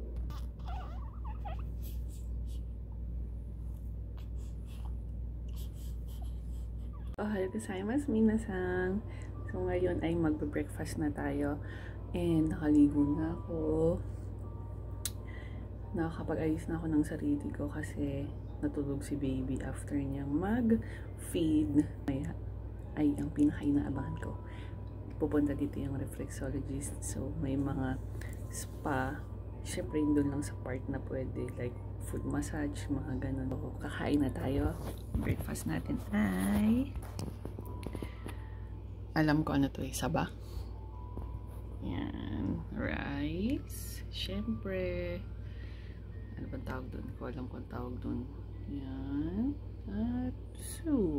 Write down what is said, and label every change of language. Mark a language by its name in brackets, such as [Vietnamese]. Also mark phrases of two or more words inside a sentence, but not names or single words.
[Japanese] おはようございます皆さん. [Filipino] So ngayon ay magbe-breakfast na tayo and nakaligo na ako. Nakakapag-ayos na ako ng sarili ko kasi natulog si baby after niyang mag-feed. Kaya ay ang pinaka-inaabangan ko. Pupunta dito yung reflexologist. So may mga spa. Siyempre doon lang sa part na pwede [English] like foot massage, [Filipino] mga ganun. So, kakain na tayo. Breakfast natin ay alam ko ano to eh, saba. Yan, rice. Siyempre, ano bang tawag doon? Ko alam kung tawag doon. Yan. At soup.